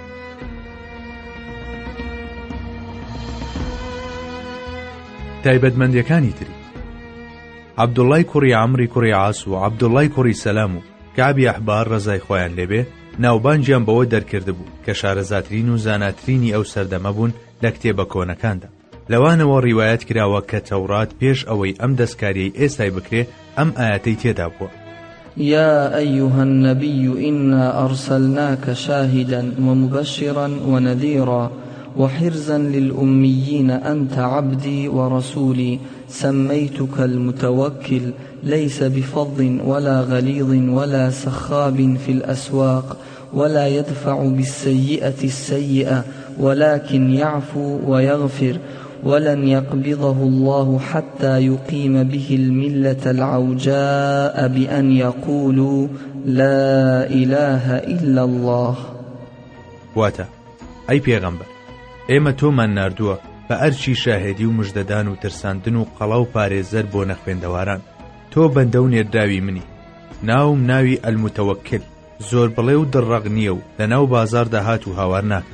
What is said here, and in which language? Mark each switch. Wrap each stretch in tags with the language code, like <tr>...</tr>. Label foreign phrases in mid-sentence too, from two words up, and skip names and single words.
<ckb>تایبەتمەندیەکانی تری عەبدوڵای کوڕی عەمری کوڕی عاس و عەبدوڵای کوڕی سەلام و کەعبی ئەحبار ڕەزای خۆیان لێبێ ناوبانجیان بەوە دەرکردبوو کە شارەزاترین و زاناترینی ئەو سەردەمە بوون لە کتێبە کۆنەکاندا. لەوانەوە ڕیوایەت کراوە کە تەورات پێش ئەوەی ئەم دەستکاریەی ئێستای بکرێ ئەم ئاەتەی تێدا بووە:</ckb> <ar>يا أيها النبي إنا أرسلناك شاهدا ومبشرا ونذيرا وحرزا للأميين أنت عبدي ورسولي سميتك المتوكل ليس بفظ ولا غليظ ولا سخاب في الأسواق ولا يدفع بالسيئة السيئة ولكن يعفو ويغفر ولن يقبضه الله حتى يقيم به الملة العوجاء بأن يقولوا لا إله إلا الله.</ar> <ckb>واتە ئەی پێغەمبەر، ئێمە تۆمان ناردووە بە ئەرچی شاهێدی و مژدەدان و ترساندن و قەڵا و پارێزەر بۆ نەخوێندەواران. تۆ بەندە و نێردراوی منی. ناوم ناوی ئەلموتەوەکل، زۆر بڵێ و دڕەق نییە و لە ناو بازاردا هات و هاوار ناکە.</ckb>